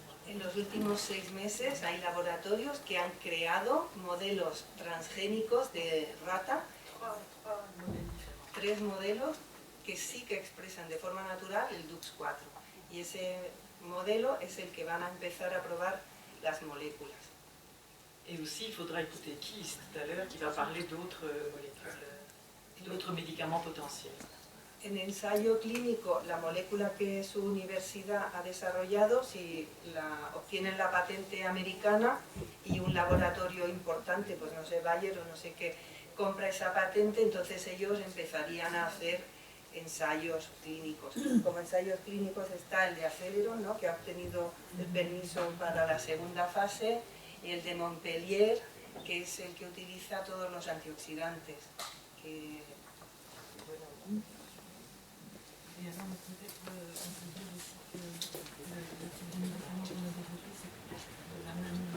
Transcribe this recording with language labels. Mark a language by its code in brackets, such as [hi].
[es] En los últimos 6 meses hay laboratorios que han creado modelos transgénicos de rata, 3 modelos que sí que expresan de forma natural el DUX4, y ese modelo es el que van a empezar a probar las moléculas. [fr] Et aussi, il faudra écouter Keith tout à l'heure qui va parler d'autres molécules, d'autres médicaments potentiels. [es] En ensayo clínico, la molécula que su universidad ha desarrollado, si obtienen la patente americana y un laboratorio importante, pues no sé, Bayer o no sé qué, compra esa patente, entonces ellos empezarían a hacer ensayos clínicos. Como ensayos clínicos está el de Aceleron, ¿no?, que ha obtenido el permiso para la segunda fase, y el de Montpellier, que es el que utiliza todos los antioxidantes. Que, bueno, [fr] et alors peut-être on peut dire aussi que le type de médicament qu'on a développé, c'est la